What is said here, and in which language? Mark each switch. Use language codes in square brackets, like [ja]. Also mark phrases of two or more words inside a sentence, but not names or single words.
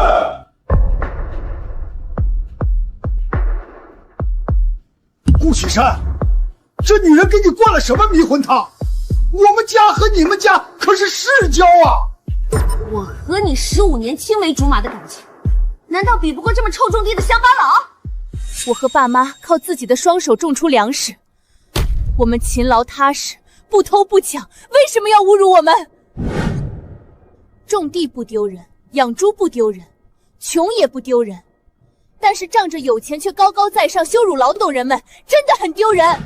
[zh] 顧啟山，這女人給你灌了什麼迷魂湯？我們家和你們家可是世交啊！我和你15年青梅竹馬的感情，難道比不過這麼臭種地的鄉巴佬？我和爸媽靠自己的雙手種出糧食，我們勤勞踏實，不偷不搶，為什麼要侮辱我們？種地不丟人，養豬不丟人，窮也不丟人，但是仗着有錢卻高高在上羞辱勞動人們，真的很丟人。